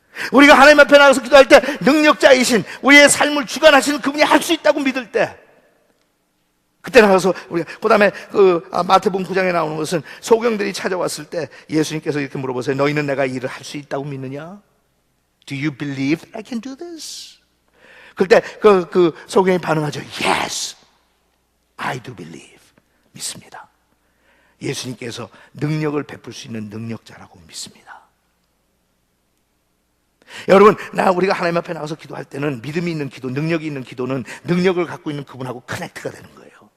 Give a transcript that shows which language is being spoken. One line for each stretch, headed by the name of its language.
Korean: 우리가 하나님 앞에 나가서 기도할 때 능력자이신, 우리의 삶을 주관하시는 그분이 할 수 있다고 믿을 때, 그때 나가서 우리가, 그 다음에 마태복음 9장에 나오는 것은 소경들이 찾아왔을 때 예수님께서 이렇게 물어보세요. 너희는 내가 이 일을 할 수 있다고 믿느냐?
English: Do you believe that I can do this?
Korean: 그때 그 소경이 반응하죠.
English: Yes, I do believe.
Korean: 믿습니다. 예수님께서 능력을 베풀 수 있는 능력자라고 믿습니다. 여러분, 우리가 하나님 앞에 나가서 기도할 때는 믿음이 있는 기도, 능력이 있는 기도는 능력을 갖고 있는 그분하고 커넥트가 되는 거예요.